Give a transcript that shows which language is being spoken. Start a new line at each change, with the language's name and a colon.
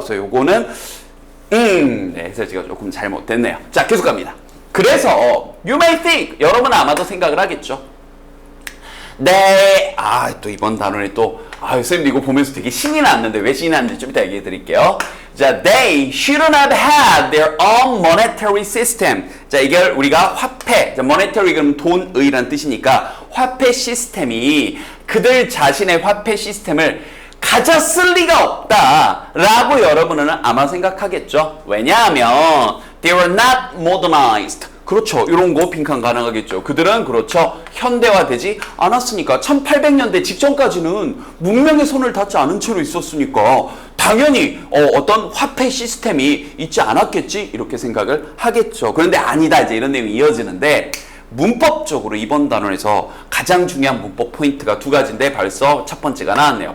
Korean: 그래서 요거는 네, 해설지가 조금 잘못됐네요. 자, 계속 갑니다. 그래서
English: you may think
Korean: 여러분은 아마도 생각을 하겠죠. 네, 또 이번 단원에 선생님 이거 보면서 되게 신이 났는데 왜 신이 났는지 좀 이따 얘기해 드릴게요.
English: 자, they shouldn't have had their own monetary system.
Korean: 자, 이걸 우리가 화폐, monetary 그럼 돈의란 뜻이니까 화폐 시스템이 그들 자신의 화폐 시스템을 가졌을 리가 없다라고 여러분은 아마 생각하겠죠. 왜냐하면
English: they were not modernized.
Korean: 그렇죠. 이런 거 빈칸 가능하겠죠. 그들은 그렇죠. 현대화되지 않았으니까 1800년대 직전까지는 문명의 손을 닿지 않은 채로 있었으니까 당연히 어떤 화폐 시스템이 있지 않았겠지 이렇게 생각을 하겠죠. 그런데 아니다 이제 이런 내용이 이어지는데 문법적으로 이번 단원에서 가장 중요한 문법 포인트가 두 가지인데 벌써 첫 번째가 나왔네요.